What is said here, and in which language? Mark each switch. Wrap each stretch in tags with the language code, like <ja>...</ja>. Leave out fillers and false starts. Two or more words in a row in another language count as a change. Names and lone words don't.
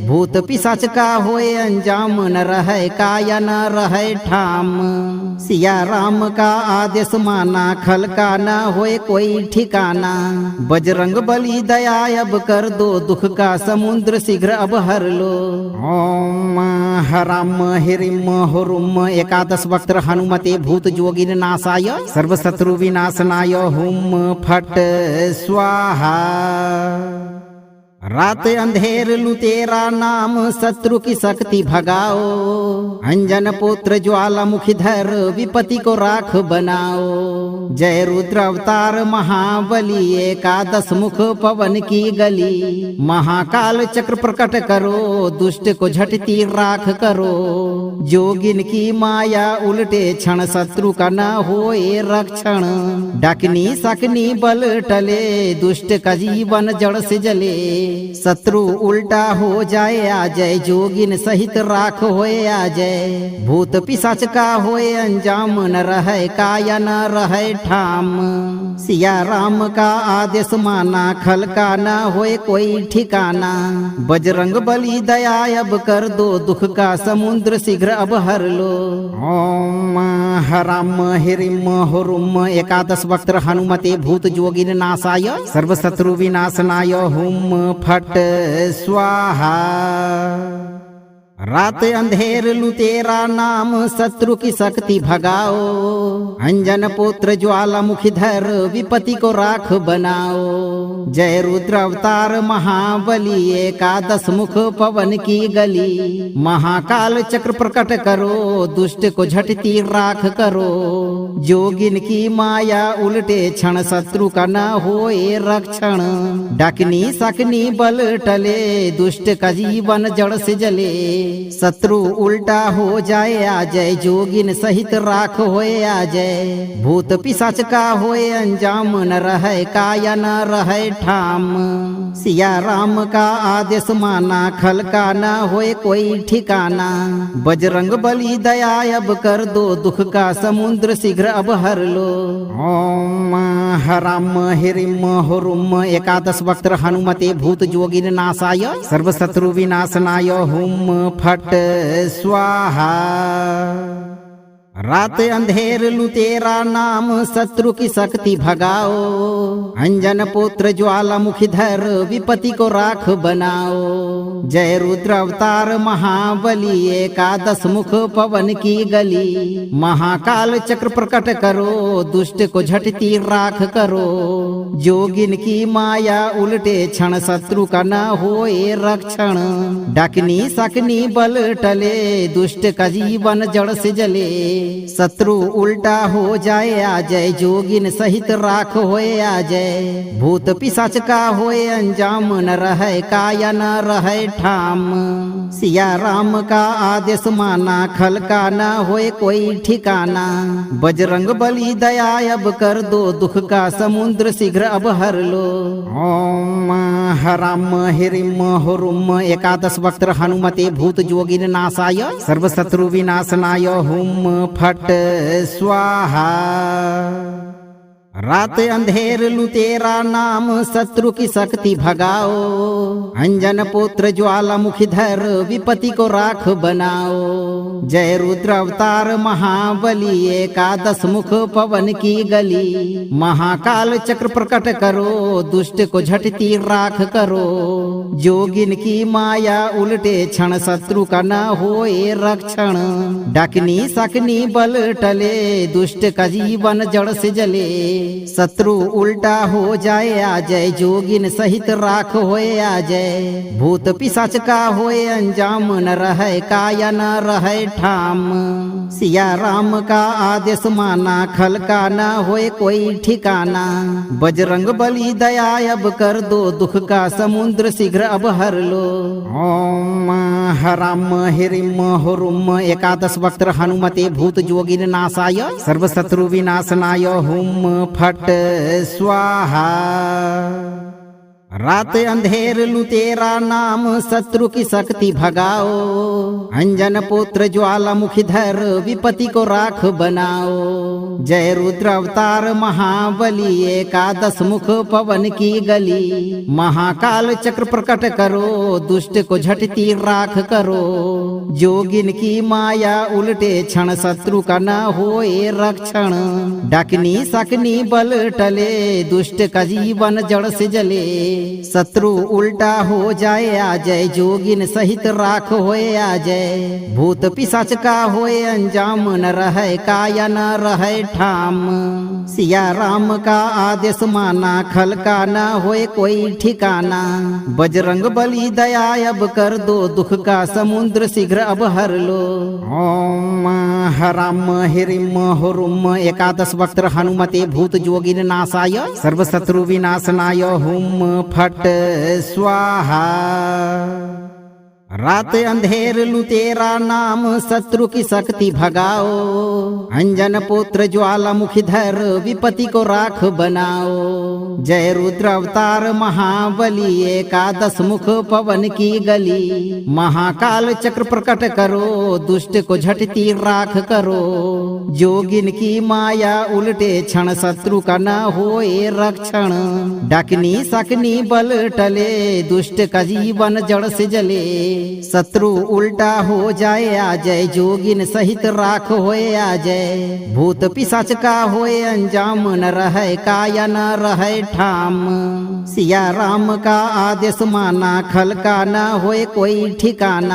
<hi>भूत पिशाच का होए अंजाम न रहे काया न रहे ठाम। सिया राम का आदेश माना खल का न होए कोई ठिकाना। बजरंग बली दया अब कर दो दुख का समुद्र शीघ्र अब हर लो।</hi> <sa>ओम हराम हिरिम हुरुम एकादश वक्त्र हनुमते भूत जोगिन नाशाय सर्वशत्रु विनाशनाय हुम फट स्वाहा।</sa> <hi>रात अंधेर लुतेरा नाम शत्रु की शक्ति भगाओ। अंजन पुत्र ज्वालामुखी धर विपत्ति को राख बनाओ। जय रुद्र अवतार महाबली एकादश मुख पवन की गली। महाकाल चक्र प्रकट करो दुष्ट को झटती राख करो। जोगिन की माया उल्टे क्षण शत्रु का न होए रक्षण। डाकनी सकनी बल टले दुष्ट का जीवन जड़ से जले। शत्रु उल्टा हो जाए आ जय जोगिन सहित राख होए आ जय। भूत पिशाच का होए अंजाम न रहे काया न रहे ठाम। सिया राम का आदेश माना खल का न होए कोई ठिकाना। बजरंग बली दया अब कर दो दुख का समुद्र शीघ्र अब हर लो।</hi> <sa>ओम हराम हिरिम हुरुम एकादश वक्त्र हनुमते भूत जोगिन नाशाय सर्वशत्रु विनाशनाय हुम फट स्वाहा।</sa> <hi>रात अंधेर लुतेरा नाम शत्रु की शक्ति भगाओ। अंजन पुत्र ज्वालामुखी धर विपत्ति को राख बनाओ। जय रुद्र अवतार महाबली एकादश मुख पवन की गली। महाकाल चक्र प्रकट करो दुष्ट को झटती राख करो। जोगिन की माया उल्टे क्षण शत्रु का न होए रक्षण। डाकनी सकनी बल टले दुष्ट का जीवन जड़ से जले। शत्रु उल्टा हो जाए आ जय, जोगिन सहित राख होए आ जय। भूत पिशाच का होए अंजाम, न रहे काया न रहे ठाम। सिया राम का आदेश माना, खल का न होए कोई ठिकाना। बजरंग बली दया अब कर दो, दुख का समुद्र शीघ्र अब हर लो।</hi> <sa>ओम हराम हिरिम हुरुम एकादश वक्त्र हनुमते भूत जोगिन नाशाय, सर्व शत्रु विनाशनाय हुम फट स्वाहा।</sa> <hi>रात अंधेर लुतेरा नाम, शत्रु की शक्ति भगाओ। अंजन पुत्र ज्वालामुखी धर, विपत्ति को राख बनाओ। जय रुद्र अवतार महाबली, एकादश मुख पवन की गली। महाकाल चक्र प्रकट करो, दुष्ट को झटती राख करो। जोगिन की माया उल्टे क्षण, शत्रु का न होए रक्षण। डाकनी सकनी बल टले, दुष्ट का जीवन जड़ से जले। शत्रु उल्टा हो जाए आ जय, जोगिन सहित राख होए आ जय। भूत पिशाच का होए अंजाम, न रहे काया न रहे ठाम। सिया राम का आदेश माना, खल का न होए कोई ठिकाना। बजरंग बली दया अब कर दो, दुख का समुद्र शीघ्र अब हर लो।</hi> <sa>ओम हराम हिरिम हुरुम एकादश वक्त्र हनुमते भूत जोगिन नाशाय, सर्व शत्रु विनाशनाय हुम फट स्वाहा।</sa> <hi>रात अंधेर लुतेरा नाम, शत्रु की शक्ति भगाओ। अंजन पुत्र ज्वालामुखी धर, विपत्ति को राख बनाओ। जय रुद्र अवतार महाबली, एकादश मुख पवन की गली। महाकाल चक्र प्रकट करो, दुष्ट को झटती राख करो। जोगिन की माया उल्टे क्षण, शत्रु का न होए रक्षण। डाकनी सकनी बल टले, दुष्ट का जीवन जड़ से जले। शत्रु उल्टा हो जाए आ जय, जोगिन सहित राख होए आ जय। भूत पिशाच का होए अंजाम, न रहे काया न रहे ठाम। सिया राम का आदेश माना, खल का न होए कोई ठिकाना। बजरंग बली दया अब कर दो, दुख का समुद्र शीघ्र अब हर लो।</hi> <sa>ओम हराम हिरिम हुरुम एकादश वक्त्र हनुमते भूत जोगिन नाशाय, सर्व शत्रु विनाशनाय हुम फट स्वाहा।</sa> <hi>रात अंधेर लुतेरा नाम, शत्रु की शक्ति भगाओ। अंजन पुत्र ज्वालामुखी धर, विपत्ति को राख बनाओ। जय रुद्र अवतार महाबली, एकादश मुख पवन की गली। महाकाल चक्र प्रकट करो, दुष्ट को झटती राख करो। जोगिन की माया उल्टे क्षण, शत्रु का न होए रक्षण। डाकनी सकनी बल टले, दुष्ट का जीवन जड़ से जले। शत्रु उल्टा हो जाए आ जय, जोगिन सहित राख होए आ जय। भूत पिशाच का होए अंजाम, न रहे काया न रहे ठाम। सिया राम का आदेश माना, खल का न होए कोई ठिकाना। बजरंग बली दया अब कर दो, दुख का समुद्र शीघ्र अब हर लो।</hi> <sa>ओम हराम हिरिम हुरुम एकादश वक्त्र हनुमते भूत जोगिन नाशाय, सर्व शत्रु विनाशनाय हुम फट स्वाहा।</sa> <hi>रात अंधेर लुतेरा नाम, शत्रु की शक्ति भगाओ। अंजन पुत्र ज्वालामुखी धर, विपत्ति को राख बनाओ। जय रुद्र अवतार महाबली, एकादश मुख पवन की गली। महाकाल चक्र प्रकट करो, दुष्ट को झटती राख करो। जोगिन की माया उल्टे क्षण, शत्रु का न होए रक्षण। डाकनी सकनी बल टले, दुष्ट का जीवन जड़ से जले। शत्रु उल्टा हो जाए आ जय, जोगिन सहित राख होए आ जय। भूत पिशाच का होए अंजाम, न रहे काया न रहे ठाम। सिया राम का आदेश माना, खल का न होए कोई ठिकाना।</hi>